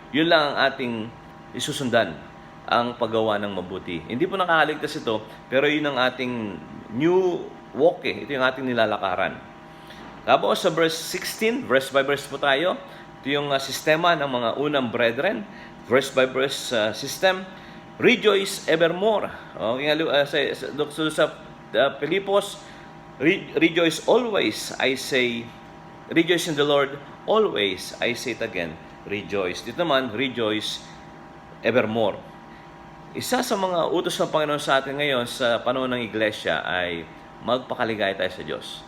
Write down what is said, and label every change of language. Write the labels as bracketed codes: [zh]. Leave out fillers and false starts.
[tl] Yun lang ang ating isusundan, ang paggawa ng mabuti. Hindi po nakakaligtas ito, pero yun ang ating new walk. Ito yung ating nilalakaran. Tapos sa verse 16, verse by verse po tayo. Ito yung sistema ng mga unang brethren. [en] Verse by verse system. Rejoice evermore. Okay, [tl] sa Pilipos, [en] rejoice always, I say. Rejoice in the Lord always, I say it again. rejoice. [tl] Dito naman, [en] rejoice evermore. [tl] Isa sa mga utos ng Panginoon sa atin ngayon sa panahon ng iglesia ay magpakaligaya tayo sa Diyos.